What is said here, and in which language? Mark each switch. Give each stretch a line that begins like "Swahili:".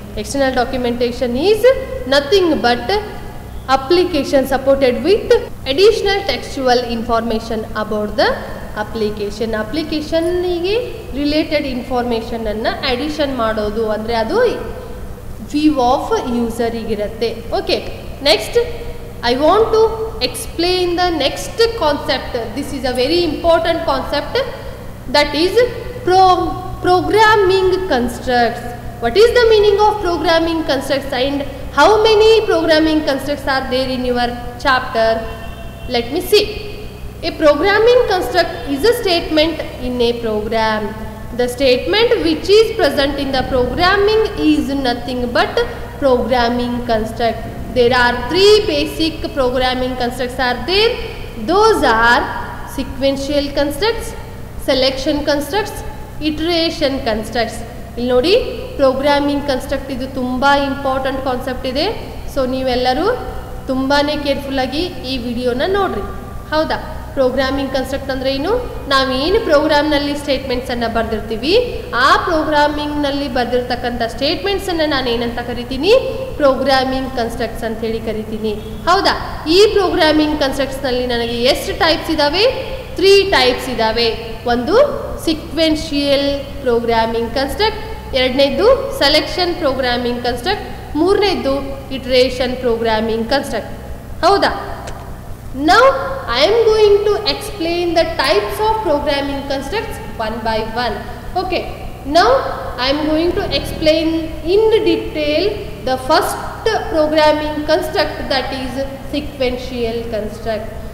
English: external documentation is nothing but application supported with additional textual information about the
Kannada: ಅಪ್ಲಿಕೇಶನ್ನಿಗೆ related ಇನ್ಫಾರ್ಮೇಷನನ್ನು addition ಮಾಡೋದು. ಅಂದರೆ ಅದು view of ಯೂಸರಿಗಿರುತ್ತೆ.
English: Okay, next I want to explain the next concept. This is a very important concept, that is programming constructs. What is the meaning of programming constructs and how many programming constructs are there in your chapter? Let me see. A programming construct is a statement in a program. The statement which is present in the programming is nothing but programming construct. There are 3 basic programming constructs are there. Those are sequential constructs, selection constructs, iteration constructs.
Kannada: ಇಲ್ಲಿ ನೋಡಿ, programming construct ಇದು ತುಂಬ important concept ಇದೆ. So ನೀವೆಲ್ಲರೂ ತುಂಬಾ ಕೇರ್ಫುಲ್ಲಾಗಿ ಈ ವಿಡಿಯೋನ ನೋಡ್ರಿ. ಹೌದಾ, ಪ್ರೋಗ್ರಾಮಿಂಗ್ ಕನ್ಸ್ಟ್ರಕ್ಟ್ ಅಂದರೆ ಏನು, ನಾವೇನು ಪ್ರೋಗ್ರಾಮ್ನಲ್ಲಿ ಸ್ಟೇಟ್ಮೆಂಟ್ಸನ್ನು ಬರೆದಿರ್ತೀವಿ, ಆ ಪ್ರೋಗ್ರಾಮಿಂಗ್ನಲ್ಲಿ ಬರೆದಿರ್ತಕ್ಕಂಥ ಸ್ಟೇಟ್ಮೆಂಟ್ಸನ್ನು ನಾನು ಏನಂತ ಕರಿತೀನಿ, ಪ್ರೋಗ್ರಾಮಿಂಗ್ ಕನ್ಸ್ಟ್ರಕ್ಟ್ಸ್ ಅಂತ ಹೇಳಿ ಕರಿತೀನಿ. ಹೌದಾ, ಈ ಪ್ರೋಗ್ರಾಮಿಂಗ್ ಕನ್ಸ್ಟ್ರಕ್ಟ್ಸ್ನಲ್ಲಿ ನನಗೆ ಎಷ್ಟು ಟೈಪ್ಸ್ ಇದ್ದಾವೆ, 3 ಟೈಪ್ಸ್ ಇದ್ದಾವೆ. ಒಂದು ಸಿಕ್ವೆನ್ಷಿಯಲ್ ಪ್ರೋಗ್ರಾಮಿಂಗ್ ಕನ್ಸ್ಟ್ರಕ್ಟ್, ಎರಡನೇದು ಸೆಲೆಕ್ಷನ್ ಪ್ರೋಗ್ರಾಮಿಂಗ್ ಕನ್ಸ್ಟ್ರಕ್ಟ್, ಮೂರನೇದು ಇಟರೇಷನ್ ಪ್ರೋಗ್ರಾಮಿಂಗ್ ಕನ್ಸ್ಟ್ರಕ್ಟ್.
English: ಹೌದಾ, now I am going to explain the types of programming constructs one by one. Okay, now I am going to explain in detail the first programming construct, that is sequential construct.